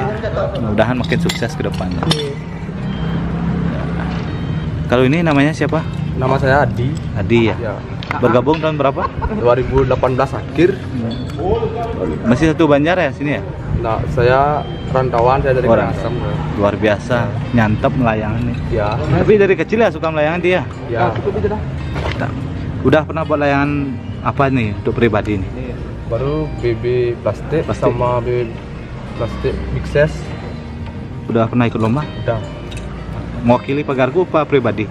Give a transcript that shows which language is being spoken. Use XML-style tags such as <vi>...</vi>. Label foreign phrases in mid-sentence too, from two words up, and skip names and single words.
<id>Mudah-mudahan makin sukses ke depannya. Nggih. Kalau ini namanya siapa? Nama saya Adi. Adi ya. Ya. Bergabung tahun berapa? 2018 akhir. Masih satu Banjar ya sini ya? Nah, saya rantauan, saya dari Orang. Karangasem. Luar biasa, nyantap melayangan nih. Ya. Tapi dari kecil ya suka melayangan dia. Ya. Tak. Udah pernah buat layangan apa nih untuk pribadi nih? Baru BB plastik, Plastik. sama BB plastik</id> <en>big size.</en> <id>Udah pernah ikut lomba? Udah Mewakili pagarku apa pribadi?</id>